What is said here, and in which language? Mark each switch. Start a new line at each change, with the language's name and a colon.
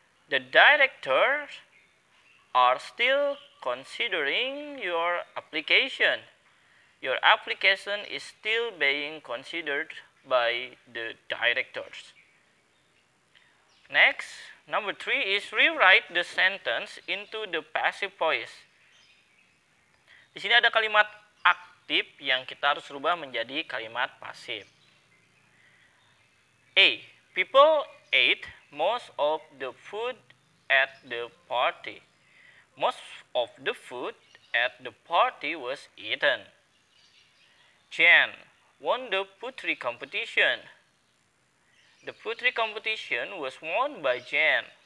English: The directors are still considering your application. Your application is still being considered by the directors. Next, number 3 is rewrite the sentence into the passive voice.
Indonesian: Di sini ada kalimat aktif yang kita harus rubah menjadi kalimat pasif. A.
English: People ate most of the food at the party. Most of the food at the party was eaten. Jan won the poetry competition. The poetry competition was won by Jan.